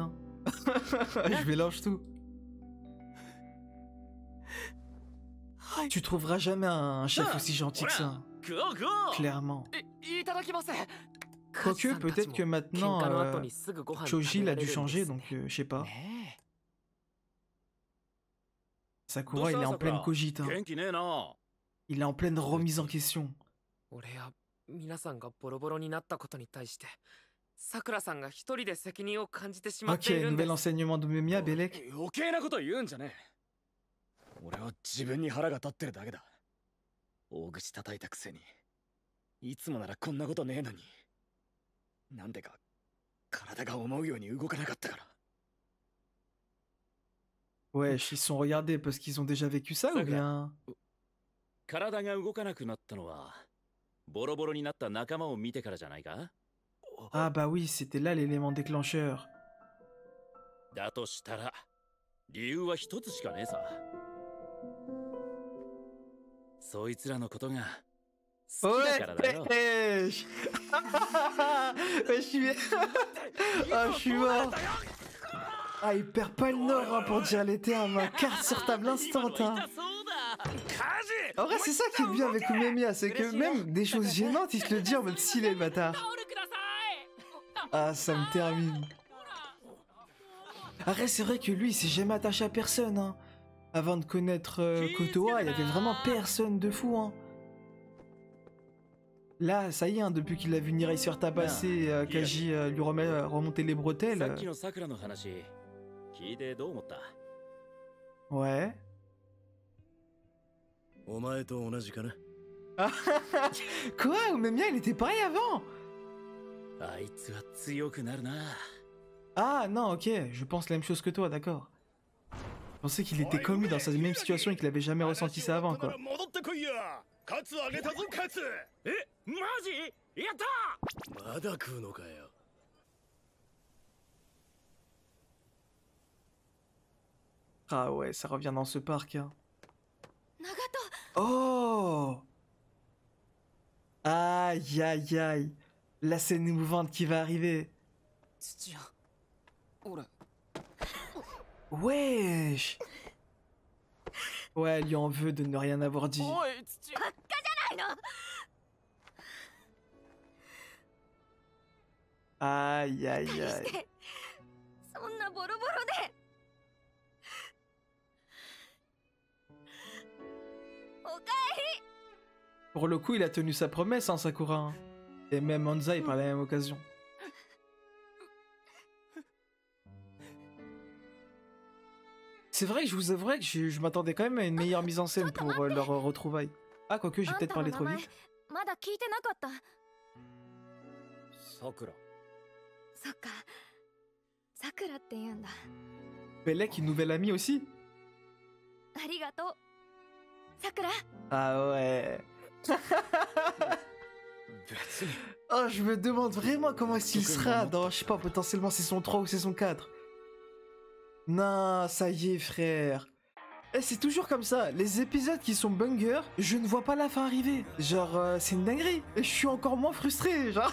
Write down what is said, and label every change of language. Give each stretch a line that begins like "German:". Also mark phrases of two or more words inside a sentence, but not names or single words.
French: Hein. Je mélange tout. Tu trouveras jamais un chef aussi gentil que ça.
Japanese: 食おう食おう。
French: Clairement.
Japanese: いただきます。
French: Quoique, peut-être que maintenant,
Japanese: 喧嘩の後にすぐご飯食べ Choji ら
French: l'a
Japanese: れるん
French: dû
Japanese: です
French: changer,
Japanese: ね
French: donc je sais pas.
Japanese: ね
French: Sakura, il est en pleine cogite. Hein.
Japanese: 元気ねえな。
French: Il est en pleine remise en question.
Japanese: 俺や皆さんがボロボロになったことに対してさくらさんが一人で責任を感じてしまってい
French: Ok,
Japanese: るんで
French: nouvel
Japanese: す
French: enseignement d'Umemiya, Belek.
Japanese: 余計なこと言うんじゃねえ。俺は自分に腹が立ってるだけだ。大口叩いたくせにいつもならこんなことねえのに、なんでか体が思うように動かなかったから。
French: Wesh, ils sont regardés parce qu'ils ont déjà vécu ça ou bien?
Japanese: 体が動かなくなったのはボロボロになった仲間を見てからじゃないか。
French: Ah bah oui, c'était là l'élément déclencheur.
Japanese: だとしたら理由は一つしかねえさ。そいつらのことが好きだからだよ。
French: Wesh. Ah, je suis mort. Ah, il perd pas le nord hein, pour dire les termes. Carte sur table instant. Hein. En vrai, c'est ça qui est bien avec Umemiya, c'est que même des choses gênantes, il te le dit en mode stylé, le bâtard. Ah, ça me termine. Après, c'est vrai que lui, il s'est jamais attaché à personne. Hein. Avant de connaître Kotoa, il y avait vraiment personne de fou. Hein. Là, ça y est, hein, depuis qu'il a vu Nirai se faire tabasser, Kaji lui remonter les
Japanese: さっ
French: bretelles.
Japanese: きのさくらの話聞いてどう思った？
French: Ouais.
Japanese: お前と同じかな。
French: Quoi? Umemiya, il était pareil avant?
Japanese: あいつは強くなるな。
French: Ah non, ok, je pense la même chose que toi, d'accord. Je pensais qu'il était comme lui dans sa même situation et qu'il avait jamais ressenti ça avant, quoi.
Japanese: 戻ってこいや。カツあげたぞカツ。え、マジ？やった！まだ食うのかよ。
French: Ah ouais, ça revient dans ce parc, hein. Nagato. Oh! Aïe, aïe, aïe. La scène émouvante qui va arriver.
Japanese: 土屋俺
French: Wesh! Ouais, elle lui en veut de ne rien avoir dit.
Japanese: おい土屋ないの。
French: Aïe, aïe,
Japanese: 何し
French: aïe.
Japanese: てそんなボロボロで。おかえり。
French: Pour le coup, il a tenu sa promesse, hein, Sakura. Hein. Et même Hanzai par la même occasion. C'est vrai que je vous avouerai que je m'attendais quand même à une meilleure mise en scène pour leur retrouvaille. Ah, quoique, j'ai peut-être parlé trop vite.
Japanese: まだ聞いてなかった。さくら。そっか。さくらって言うんだ。
French: Belek, une nouvelle amie aussi.
Japanese: ありがとう。さくら。
French: Ah ouais.
Japanese: 別に。
French: Oh, je me demande vraiment comment est-ce qu'il sera dans, je sais pas, potentiellement saison 3 ou saison 4. Non, ça y est, frère. Eh, c'est toujours comme ça, les épisodes qui sont bangers, je ne vois pas la fin arriver. Genre, c'est une dinguerie. Et je suis encore moins frustré, genre.